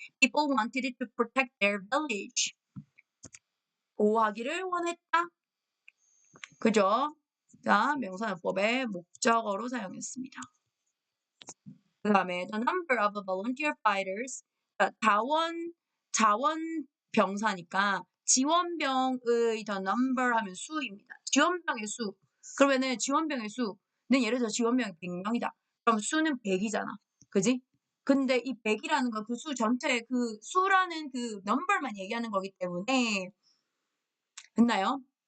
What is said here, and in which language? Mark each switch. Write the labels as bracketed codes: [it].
[en] People wanted to protect their village. [ko] 보호하기를 원했다. 그죠? 자, 명사용법의 목적어로 사용했습니다. 그 다음에 [en] the number of volunteer fighters. [ko] 자원 병사니까 지원병의 the number 하면 수입니다. 지원병의 수. 그러면은 지원병의 수는 예를 들어 지원병이 100명이다. 그럼 수는 100이잖아. 그지? 근데 이 100이라는 건 그 수 전체의 그 수라는 그 number만 얘기하는 거기 때문에 됐나요?